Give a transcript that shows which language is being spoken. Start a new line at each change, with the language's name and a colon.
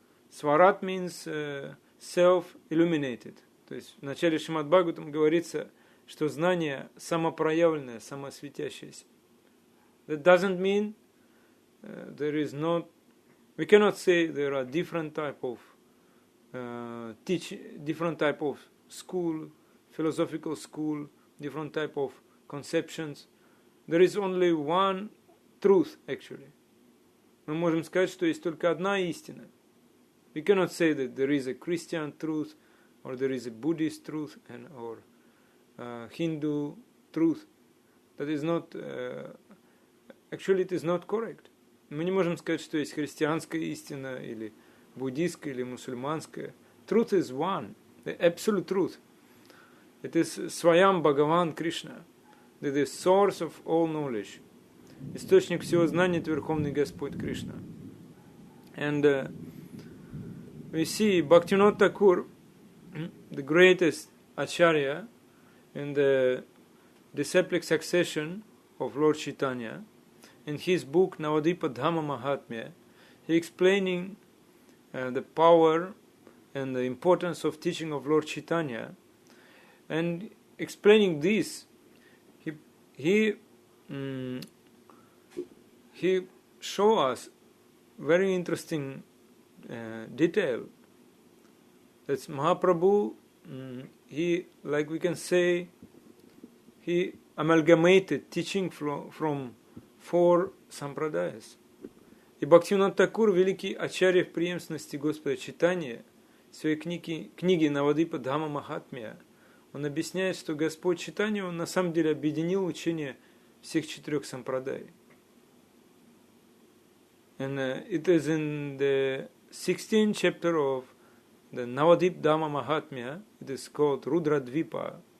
English: Svarat means self-illuminated.
Russian: То есть в начале Шримад Бхагаватам говорится, что знание самопроявленное, самосветящееся.
English: That doesn't mean there is not. We cannot say there are different type of different type of school, philosophical school, different type of conceptions. There is only one truth, actually.
Russian: Мы можем сказать, что есть только одна истина.
English: We cannot say that there is a Christian truth, or there is a Buddhist truth, or Hindu truth. That is not. Actually, it is not correct.
Russian: Мы не можем сказать, что есть христианская истина, или буддийская, или мусульманская.
English: Truth is one, the absolute truth. It is Swayam Bhagavan Krishna, the source of all knowledge.
Russian: Источник всего знания — это Верховный Господь Кришна.
English: And we see Bhaktivinoda Thakur, the greatest acharya in the disciplic succession of Lord Chaitanya, in his book Navadipa Dhamma Mahatmya, he explaining the power and the importance of teaching of Lord Chaitanya, and explaining this, he show us very interesting detail. That's Mahaprabhu. He, like we can say, he amalgamated teaching from 4 сампрадаяс.
Russian: И Бхактивинода Тхакур, великий ачарья в преемственности Господа Чайтаньи, в своей книге Навадипа Дхамма Махатмия, он объясняет, что Господь Чайтанья, он на самом деле объединил учение всех 4 сампрадай.
English: And it is in the 16th chapter of the Navadip Dhamma Mahatmya, it is called Rudra Dvipa.